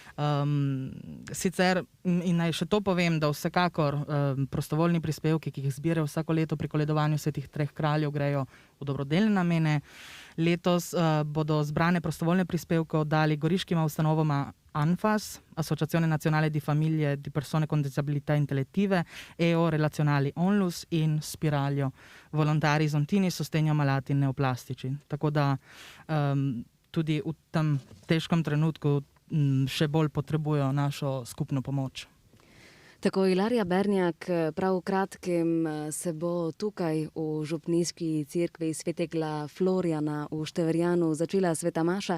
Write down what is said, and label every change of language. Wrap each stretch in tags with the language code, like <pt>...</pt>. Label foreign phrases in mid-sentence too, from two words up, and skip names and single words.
<sl>Sicer, in naj še to povem, da vsekakor prostovoljni prispevki, ki jih zbirajo vsako leto pri koledovanju svetih treh kraljev, grejo v dobrodelne namene. Letos bodo zbrane prostovoljne prispevke oddali goriškima ustanovama ANFAS, Associazione Nazionale di Famiglie di Persone con Disabilità Intellettive, EO Relazionali Onlus in Spiraglio, Volontari Zontini Sostegno Malati Neoplastici. Tako da tudi v tem težkem trenutku še bolj potrebujejo našo skupno pomoč. Tako, Ilarija Bernjak, prav v kratkem se bo tukaj v župnijski cerkvi svetega Florjana v Števarjanu začela sveta maša.</sl>